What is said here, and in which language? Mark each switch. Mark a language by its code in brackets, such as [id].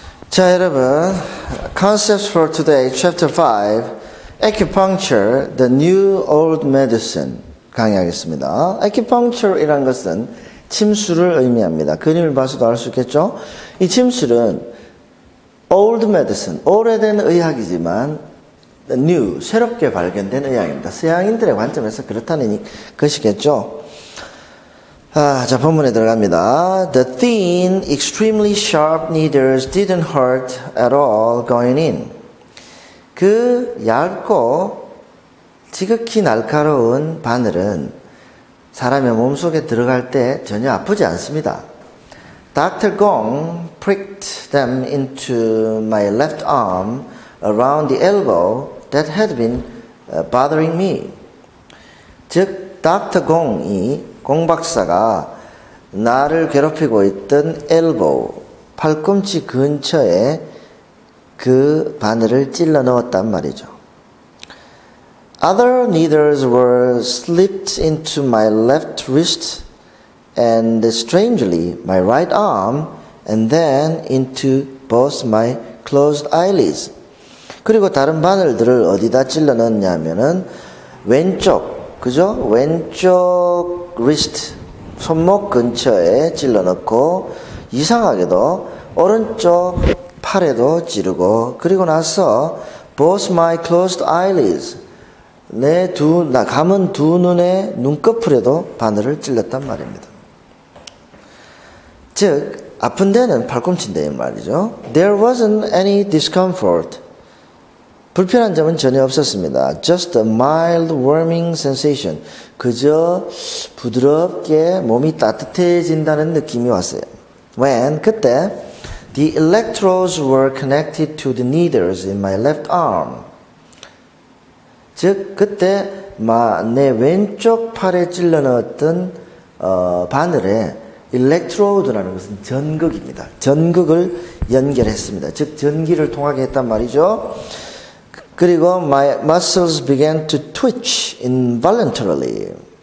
[ko] 자, 여러분, [en] Concepts for Today, Chapter 5, Acupuncture, the New Old Medicine [ko] 강의하겠습니다. Acupuncture이라는 것은 침술을 의미합니다. 그림을 봐서도 알 수 있겠죠? 이 침술은 Old Medicine, 오래된 의학이지만 New, 새롭게 발견된 의학입니다. 서양인들의 관점에서 그렇다는 것이겠죠? 자, 본문에 들어갑니다. [en] The thin, extremely sharp needles didn't hurt at all going in. [ko] 그 얇고 지극히 날카로운 바늘은 사람의 몸속에 들어갈 때 전혀 아프지 않습니다. [en] Dr. Gong pricked them into my left arm around the elbow that had been bothering me. [ko] 즉, Dr. Gong이 공 박사가 나를 괴롭히고 있던 elbow, 팔꿈치 근처에 그 바늘을 찔러 넣었단 말이죠. [en] Other needles were slipped into my left wrist and strangely my right arm and then into both my closed eyelids. [ko] 그리고 다른 바늘들을 어디다 찔러 넣었냐면은 왼쪽, 그죠? 왼쪽 wrist, 손목 근처에 찔러 넣고 이상하게도 오른쪽 팔에도 찌르고 그리고 나서 [en] both my closed eyelids, [ko] 내 감은 두 눈의 눈꺼풀에도 바늘을 찔렀단 말입니다. 즉 아픈 데는 팔꿈치인데 말이죠. [en] There wasn't any discomfort. [ko] 불편한 점은 전혀 없었습니다. [en] Just a mild warming sensation. [ko] 그저 부드럽게 몸이 따뜻해진다는 느낌이 왔어요. [en] When [ko] 그때 [en] the electrodes were connected to the needles in my left arm. [ko] 즉 그때 내 왼쪽 팔에 찔러 넣었던 바늘에 electrode라는 것은 전극입니다. 전극을 연결했습니다. 즉 전기를 통하게 했단 말이죠. 그리고 [en] my muscles began to twitch involuntarily.